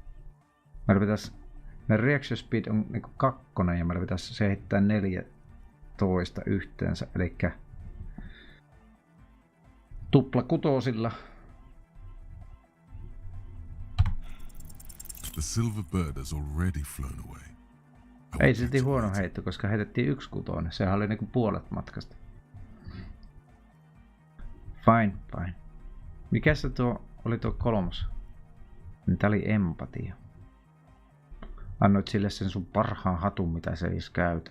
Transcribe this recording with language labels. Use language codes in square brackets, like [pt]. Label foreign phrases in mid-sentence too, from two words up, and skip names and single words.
[fi] Meidän [en] reaction speed [fi] on niinku 2 ja meillä pitäisi se heittää 4 12 yhteensä, eli tuplakutosilla. [en] The silver bird has already flown away. [fi] Ei silti huono heitto, koska heitettiin 1 kutonen. Sehän oli niinku puolet matkasta. Fine. Mikä se tuo oli tuo 3? Tää oli empatia. Annoit sille sen sun parhaan hatun, mitä se ei edes käytä.